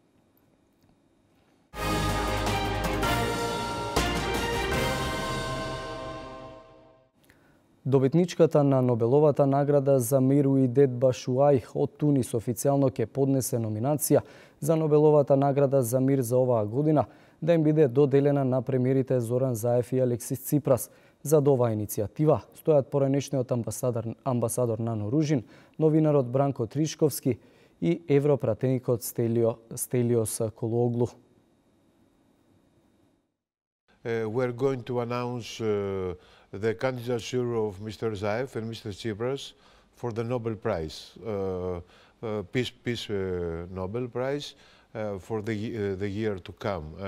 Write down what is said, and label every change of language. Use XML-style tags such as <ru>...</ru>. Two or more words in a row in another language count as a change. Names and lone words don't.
<mk>Добитничката на Нобеловата награда за мир Уидет Башуај од Тунис официјално ќе поднесе номинација за Нобеловата награда за мир за оваа година да им биде доделена на премиерите Зоран Заев и Алексис Ципрас. За оваа иницијатива стојат поранешниот амбасадор Нано Ружин, новинарот Бранко Тришковски и европратеникот Стелиос Колуоглу.</mk> <en>We're going to announce the candidature of Mr. Zaev and Mr. Tsipras for the Nobel Prize, Peace Nobel Prize for the year to come.</en>